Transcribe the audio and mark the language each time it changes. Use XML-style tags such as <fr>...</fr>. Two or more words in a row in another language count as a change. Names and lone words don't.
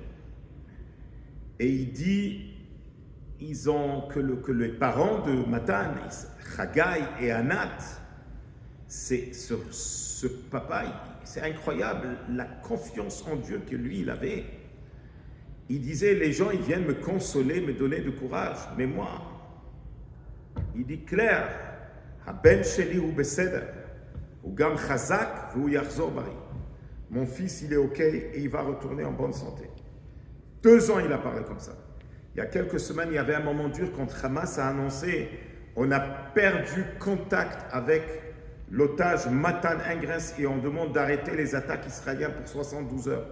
<fr>Et il dit, que les parents de Matan, Chagai et Anat, c'est ce papa, c'est incroyable, la confiance en Dieu que lui, il avait. Il disait, les gens, ils viennent me consoler, me donner du courage, mais moi, il dit clair,</fr> <he>הבן שלי הוא בסדר, הוא גם חזק והוא יחזור בריא.</he> <fr>Mon fils, il est OK et il va retourner en bonne santé. 2 ans, il a parlé comme ça. Il y a quelques semaines, il y avait un moment dur quand Hamas a annoncé on a perdu contact avec l'otage Matan Ingrens et on demande d'arrêter les attaques israéliennes pour 72 heures.</fr>